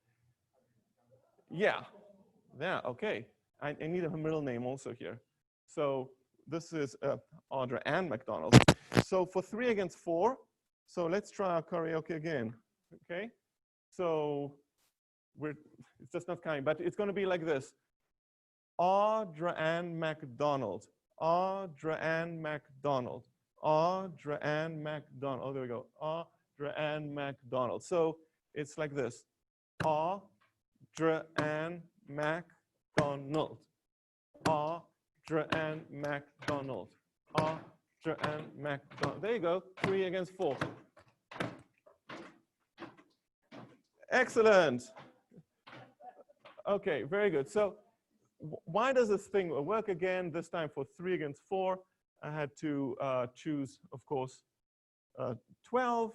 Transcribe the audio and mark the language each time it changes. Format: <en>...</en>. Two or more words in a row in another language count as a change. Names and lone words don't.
<en>Yeah, okay. I need a middle name also here. So this is Audra Ann McDonald. So for 3 against 4, so let's try our karaoke again, okay? So it's just not coming, but it's going to be like this. Audra Ann McDonald, Audra Ann McDonald, Audra Ann McDonald. Oh, there we go. Audra Ann McDonald. So it's like this. Audra Ann McDonald. Audra Ann McDonald. Audra Ann McDonald. There you go. 3 against 4. Excellent. Okay, very good. So why does this thing work again? This time for 3 against 4, I had to choose, of course, 12.</en>